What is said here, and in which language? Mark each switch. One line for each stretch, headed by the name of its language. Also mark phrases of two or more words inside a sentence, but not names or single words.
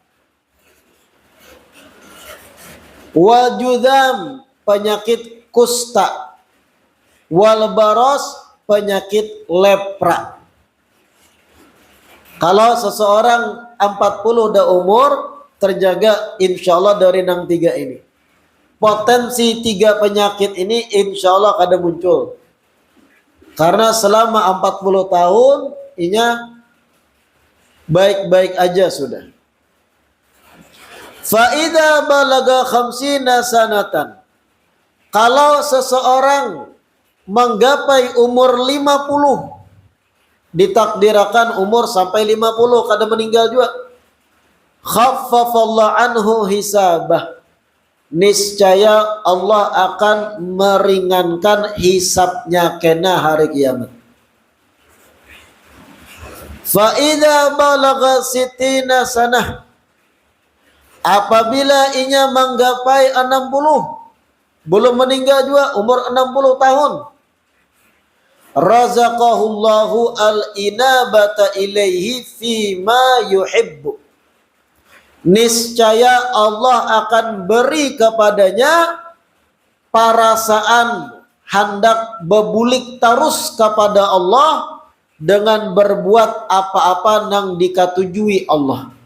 Indonesian: Wajudam, penyakit kusta. Wal baros, penyakit lepra.
Banjar: Kalau seseorang 40 dah umur, terjaga insya Allah dari nang tiga ini. Potensi tiga penyakit ini insya Allah kada muncul. Karena selama 40 tahun, inya baik-baik aja sudah.
Arabic: فإذا بلغ خمسين سنة.
Banjar: Kalau seseorang menggapai umur 50, ditakdirakan umur sampai 50, kada meninggal juga,
Arabic: خفف الله عنه حسابه,
Banjar: niscaya Allah akan meringankan hisabnya kena hari kiamat.
Arabic: فإذا بلغ ستين سنة,
Banjar: apabila inya menggapai 60, belum meninggal juga umur 60 tahun,
Arabic: رزقه الله الإنابة إليه فيما يحب,
Banjar: niscaya Allah akan beri kepadanya perasaan hendak bebulik terus kepada Allah dengan berbuat apa-apa yang dikatujui Allah.